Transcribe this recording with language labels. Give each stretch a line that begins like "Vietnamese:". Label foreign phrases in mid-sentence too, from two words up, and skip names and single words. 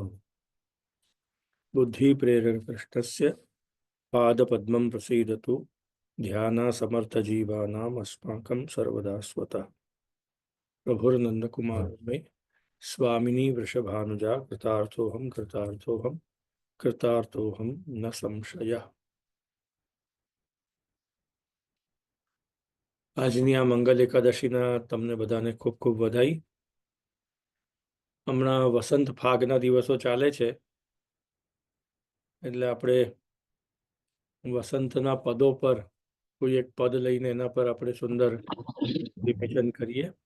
Sanskrit: बुद्धि प्रेरक पृष्ठस्य पाद पद्मं प्रसीदतु ध्याना समर्थ जीवानाम अस्माकं सर्वदा स्वतः. प्रभुर्नंद कुमार में स्वामिनी वृषभानुजा कृतार्थोहम कृतार्थोहम कृतार्थोहम न संशयः.
Gujarati: આજની આ મંગલ એકાદશીના તમને બધાને ખૂબ ખૂબ વધાઈ. હમણાં વસંત ફાગના દિવસો ચાલે છે, એટલે આપણે વસંતના પદો પર કોઈ એક પદ લઈને એના પર આપણે સુંદર વિવેચન કરીએ.